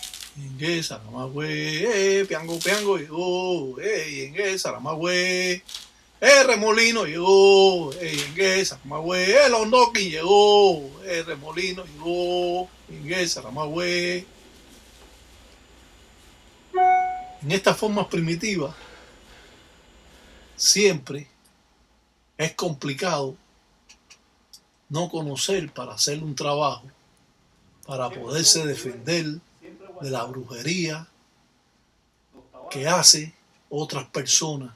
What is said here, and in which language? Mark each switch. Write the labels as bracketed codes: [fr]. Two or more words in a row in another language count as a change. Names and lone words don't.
[es] Yengue Saramagüe, piango, piango, llegó, yengue Saramagüe, remolino llegó, yengue Saramagüe, el ondoki llegó, remolino llegó, yengue Saramagüe. En estas formas primitivas siempre es complicado no conocer para hacer un trabajo, para poderse defender de la brujería que hace otras personas.